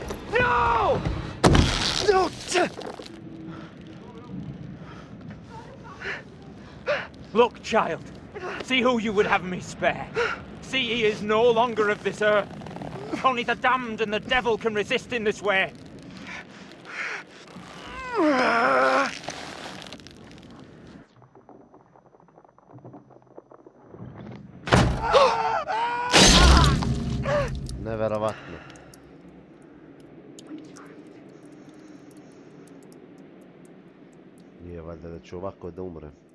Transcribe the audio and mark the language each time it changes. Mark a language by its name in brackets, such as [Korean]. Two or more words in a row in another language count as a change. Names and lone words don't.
[English] No! No! Look, child. See who you would have me spare. See he is no longer of this earth. Only the damned and the devil can resist in this way. [Serbian] Neverovatno. Nije valjda da ću ovako da umrem.